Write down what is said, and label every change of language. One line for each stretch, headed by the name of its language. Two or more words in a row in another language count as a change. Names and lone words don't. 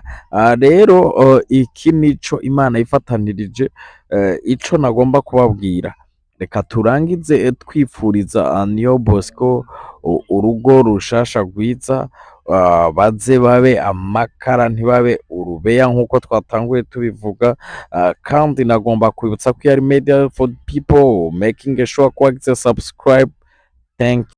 Rundi: Rero iki nico Imana yifatanirije, ico nagomba kubabwira. Reka turangize twifuriza Niyo Bosco urugo rushasha rwiza, baze babe amakara ntibabe urubeya nk'uko twatanguye tubivuga, kandi nagomba kwibutsa ko yari
English: media for people, making sure
Rundi: ko wagize subscribe. Thank